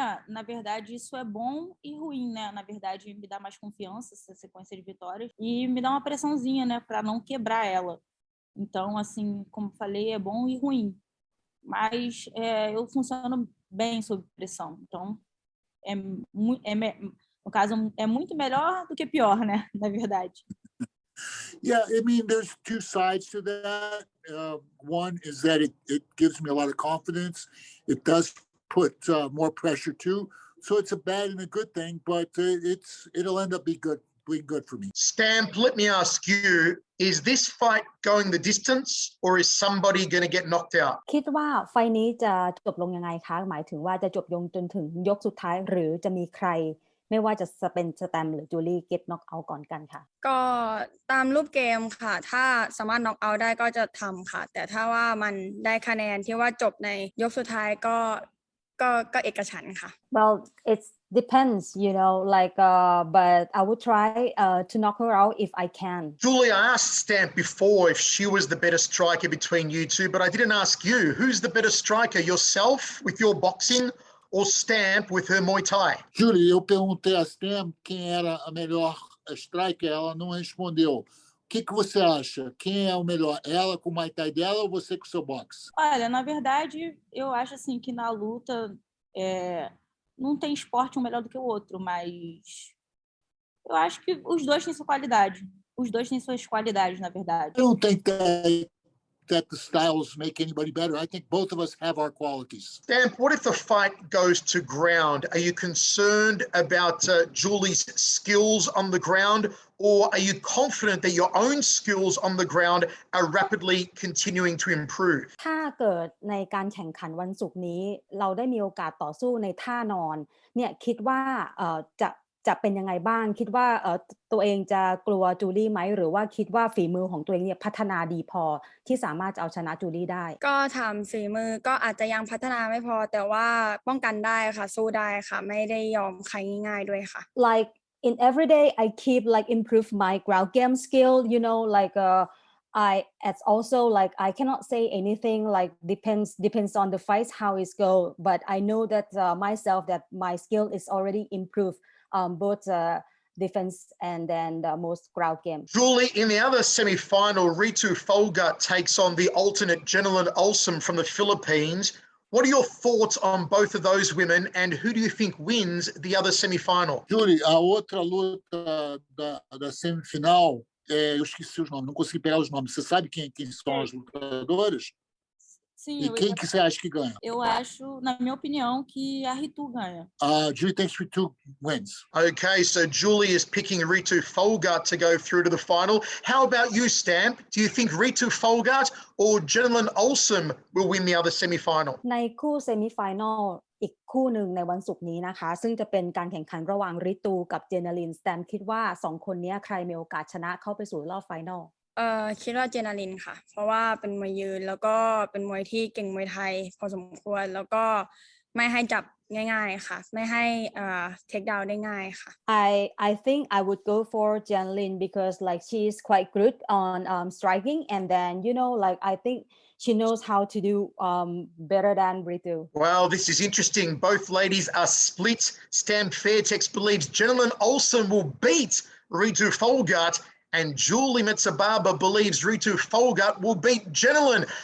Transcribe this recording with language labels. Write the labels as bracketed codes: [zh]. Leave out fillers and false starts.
[pt] Na verdade, isso é bom e ruim, né? Na verdade, me dá mais confiança essa sequência de vitórias e me dá uma pressãozinha, né? Para não quebrar ela. Então, assim, como falei, é bom e ruim. Mas eu funciono bem sob pressão. Então, no caso, é muito melhor do que pior, né? Na verdade. [en] Yeah, I mean, there's two sides to that. One is that it gives me a lot of confidence. It does put more pressure too. So it's a bad and a good thing, but it'll end up being good for me. Stamp, let me ask you, is this fight going the distance or is somebody going to get knocked out? [th] คิดว่าไฟล์นี้จะจบลงยังไงคะหมายถึงว่าจะจบลงจนถึงยกสุดท้ายหรือจะมีใครไม่ว่าจะเป็นสแตมป์หรือจูลี่เก็ตน็อกเอาท์ก่อนกันค่ะ ก็ตามรูปเกมค่ะถ้าสามารถน็อกเอาท์ได้ก็จะทำค่ะแต่ถ้าว่ามันได้คะแนนที่ว่าจบในยกสุดท้ายก็เอกฉันท์ค่ะ [en] Well, it depends, but I would try to knock her out if I can. Julie, I asked Stamp before if she was the better striker between you two, but I didn't ask you. Who's the better striker, yourself with your boxing or Stamp with her Muay Thai? [pt] Julie, eu perguntei a Stamp quem era a melhor striker, ela não respondeu. O que você acha? Quem é o melhor? Ela com o Muay Thai dela ou você com o seu boxe? Olha, na verdade, eu acho assim que na luta não tem esporte um melhor do que o outro, mas eu acho que os dois têm sua qualidade. Os dois têm suas qualidades, na verdade. [en] I don't think that the styles make anybody better. I think both of us have our qualities. Stamp, what if the fight goes to ground? Are you concerned about Julie's skills on the ground, or are you confident that your own skills on the ground are rapidly continuing to improve? [th] ถ้าเกิดในการแข่งขันวันศุกร์นี้เราได้มีโอกาสต่อสู้ในท่านอนเนี่ยคิดว่าจะเป็นยังไงบ้างคิดว่าตัวเองจะกลัวจูลี่ไหมหรือว่าคิดว่าฝีมือของตัวเองเนี่ยพัฒนาดีพอที่สามารถจะเอาชนะจูลี่ได้ ก็ถามฝีมือก็อาจจะยังพัฒนาไม่พอแต่ว่าป้องกันได้ค่ะสู้ได้ค่ะไม่ได้ยอมใครง่ายๆด้วยค่ะ [en] like in every day I keep like improve my ground game skill you know like it's also like I cannot say anything like depends on the fights how it go but I know that myself that my skill is already improved both defense and then the most ground game. Julie, in the other semi-final, Ritu Folga takes on the alternate Jenilyn Olsen from the Philippines. What are your thoughts on both of those women, and who do you think wins the other semi-final? [pt] Julie, a outra luta da semifinal, eu esqueci os nomes, não consegui pegar os nomes. Você sabe quem são as lutadoras? Sim, E quem que você acha que ganha? Eu acho, na minha opinião, que a Ritu ganha. [en] Julie thinks Ritu wins. Okay, so Julie is picking Ritu Folgart to go through to the final. How about you, Stamp? Do you think Ritu Folgart or Jenilyn Olsen will win the other semi-final? [th] ในคู่เซมิไฟแนลอีกคู่หนึ่งในวันศุกร์นี้นะคะซึ่งจะเป็นการแข่งขันระหว่างริตูกับเจเนลินสแตมคิดว่า2คนนี้ใครมีโอกาสชนะเข้าไปสู่รอบไฟนอล คิดว่าเจนาลินค่ะเพราะว่าเป็นมวยยืนแล้วก็เป็นมวยที่เก่งมวยไทยพอสมควรแล้วก็ไม่ให้จับง่ายๆค่ะไม่ให้เทคดาวน์ได้ง่ายค่ะ [en] I think I would go for Janlin because like she's quite good on striking and then you know like I think she knows how to do better than Ritu. Well, this is interesting. Both ladies are split. Stamp Fairtex believes Jenilyn Olsen will beat Ritu Folgart, and Julie Mezabarba believes Ritu Folgart will beat Jenilyn.